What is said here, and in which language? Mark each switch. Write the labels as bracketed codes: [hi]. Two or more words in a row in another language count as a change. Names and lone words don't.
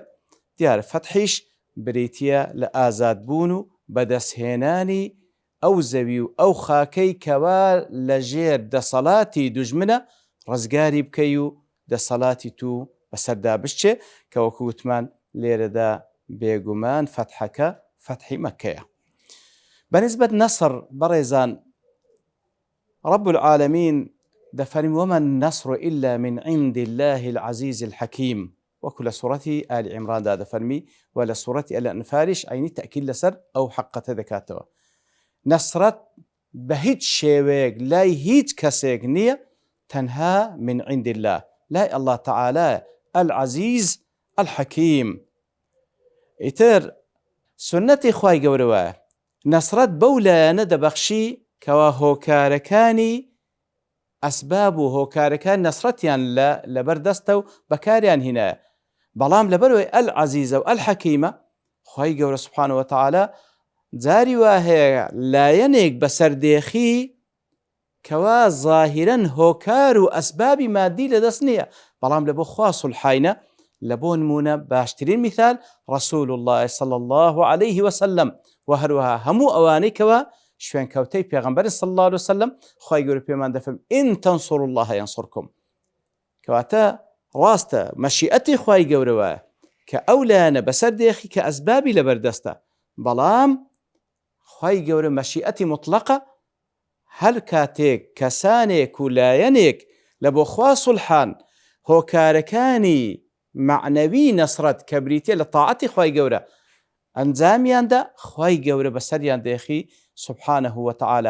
[ckb] دیارە فەتحیش بریتیە لە ئازادبوون و بەدەستهێنانی ئەو زەوی و ئەو خاکەی کەوا لەژێر دەسەڵاتی دوژمنە ڕزگاری بکەی و دەسەڵاتی تو بەسەردا بشتێ، کە وەکو وتمان لێرەدا بێگومان فەتحەکە فەتحی مەکەیە. بەنسبەت نەسر بەڕێزان [ar] رب العالمین [ckb] دەفەرمی [ar] وما النصر إلا من عند الله العزيز الحكيم، [ckb] وەکو لە سوورەتی ئالی عیمراندا دەفەرمی، و لە سوورەتی ئەلئەنفالیش عینی تەئکید لەسەر ئەو حەقەتە دەکاتەوە. نەسرەت بە هیچ شێوەیەک لای هیچ کەسێک نییە، تەنها [ar] من عند الله، [ckb] لای [ar] الله تعالى العزيز الحكيم. [ckb] ئیتر سنەتی خوای گەورەوە نەسرەت بەو لایەنە دەبەخشی کەوا هۆکارەکانی ئەسباب و هۆکارەکان نەسرەتیان لەبەردەستە و بەکاریان هینایە، بەڵام لەبەرەوەی ئەلعەزیزە و ئەلحەکیمە خوای گەورە [ar] سوبحانە وتەعالە [ckb] جاری وا هەیە لایەنێک بەسەردێخی کەوا زاهیرەن هۆکار و ئەسبابی مادی لەدەست نییە، بەڵام لە بۆ خوا سولحاینە. لە بۆ نمونە باشترین میثال [ar] رسول الله صلى الله عليه وسلم، [ckb] و هەروەها هەموو ئەوانەی کەوا شوێنکەوتەی پێغەمبەر [ar] صلی الله عليه وسلم [ckb] خوای گەورە پێمان دەفەرمێ [ar] ئین تەنصروا الله ينصركم، کەواتە [ckb] ڕاستە مەشیئەتی خوای گەورەوە کە ئەو لایەنە بەسەر دێخی کە ئەسبابی لەبەردەستە، بەڵام خوای گەورە مەشیئەتی مطلقە، هەر کاتێک کەسانێک و لایەنێک لە بۆ خوا سولحان هۆکارەکانی معنەوی نەسرەت کە بریتیە لە تاعەتی خوای گەورە ئەنجامیاندا، خوای گەورە بەسەریان دێخی [ar] سبحانه وتعالى.